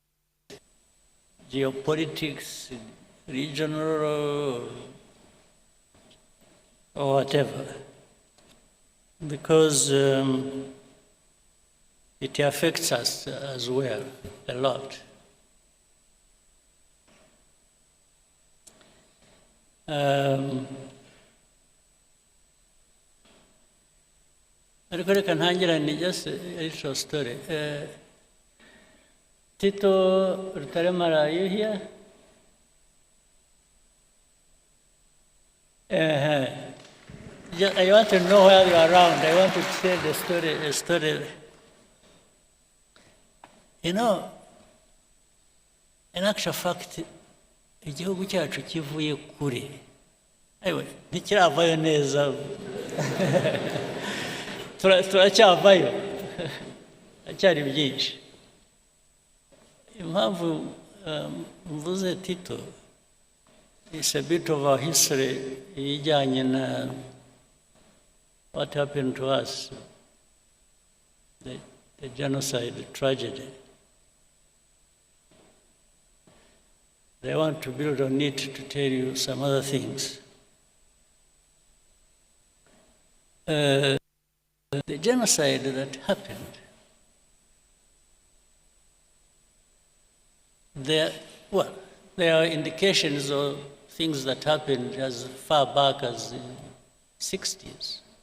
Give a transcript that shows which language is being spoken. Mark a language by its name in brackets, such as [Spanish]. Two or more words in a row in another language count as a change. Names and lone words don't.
[English] Geopolitics, regional, or whatever. Because it affects us as well, a lot. [Kinyarwanda] Ariko reka ntangirane [English] just a little story. Tito Rutaremara, are you here? I want to know where you are around. I want to tell a story. You know, in actual fact, [Kinyarwanda] igihugu cyacu kivuye kure. Anyway, ntikiravayo neza. Turacyavayo. Acyari byinshi. Impamvu mvuze Tito, [English] it's a bit of our history [Kinyarwanda] ijyanye na [English] what happened to us, the genocide, the tragedy. I want to build on it to tell you some other things. The genocide that happened, there are indications of things that happened as far back as the 60s.